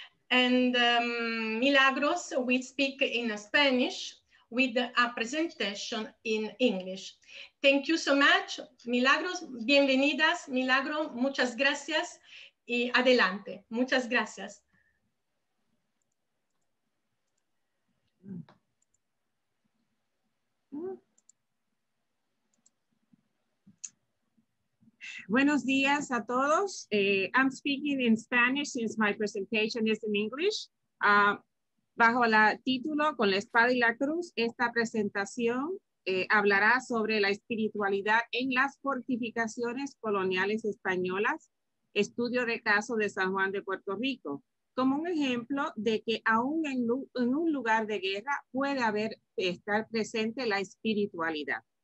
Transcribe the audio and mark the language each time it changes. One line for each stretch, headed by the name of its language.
English: and Milagros will speak in Spanish with a presentation in English. Thank you so much, Milagros.
Spanish: Bienvenidas, Milagro. Muchas gracias y adelante. Muchas gracias. Buenos días a todos.
English: I'm speaking in Spanish since my presentation is in English.
Spanish: Bajo el título Con la espada y la cruz, esta presentación hablará sobre la espiritualidad en las fortificaciones coloniales españolas, estudio de caso de San Juan de Puerto Rico, como un ejemplo de que aún en un lugar de guerra puede estar presente la espiritualidad.